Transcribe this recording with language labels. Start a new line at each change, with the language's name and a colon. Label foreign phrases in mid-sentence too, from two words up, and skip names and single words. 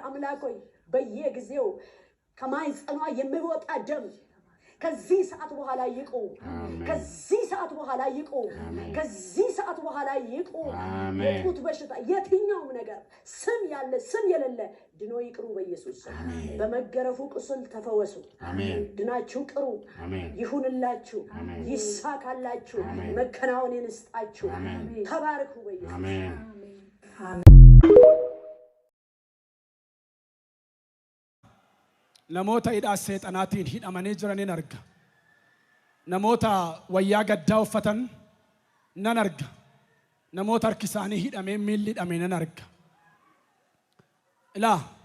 Amharic: አምላክ ሆይ በየጊዜው ከማይጸኗ የሚወጣ ደም ከዚህ ሰዓት በኋላ ይቆም ከዚህ ሰዓት በኋላ ይቆም ከዚህ ሰዓት በኋላ ይቆም የጡት በሽታ የትኛውም ነገር ስም ያለ ስም የሌለ ድኖ ይቅሩ በኢየሱስ ስም በመገረፉ ቁስል ተፈወሱ አሜን ድናችሁ ቅሩ አሜን ይሁንላችሁ ይሳካላችሁ መከናወንን ይስጣችሁ ተባረኩ በኢየሱስ አሜን አሜን
Oromo: namoota hidhaa seexanaatiin hidhamanii jiraniin arga namoota wayyaa gaddaa uffatan nan arga namoota harki isaanii hidhamee miilli hidhamee nan arga ilaa